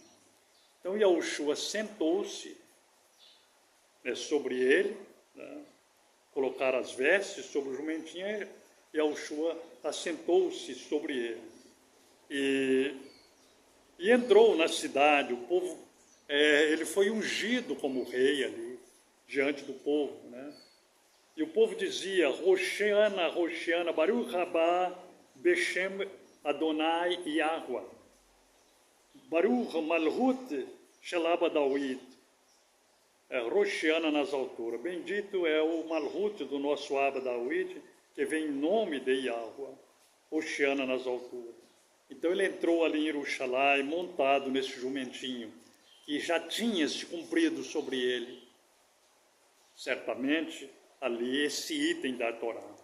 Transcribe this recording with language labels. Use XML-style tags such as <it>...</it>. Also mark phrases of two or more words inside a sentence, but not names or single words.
<pt>Então Yahushua sentou-se, né, sobre ele, né, colocaram as vestes sobre o jumentinho, e Yahushua assentou-se sobre ele. E entrou na cidade, o povo, ele foi ungido como rei ali, diante do povo, né? E o povo dizia:</pt> <he>הושענא, הושענא, ברוך הבא, בשם אדוני יהוה, ברוך מלכות של אבא דוד.</he> <pt>Hoshiana nas alturas. Bendito é o Malhut do nosso Abba Dawid, que vem em nome de Yahweh. Hoshiana nas alturas. Então ele entrou ali em Jerusalém, montado nesse jumentinho, que já tinha se cumprido sobre ele, certamente, ali esse item da Torá.</pt>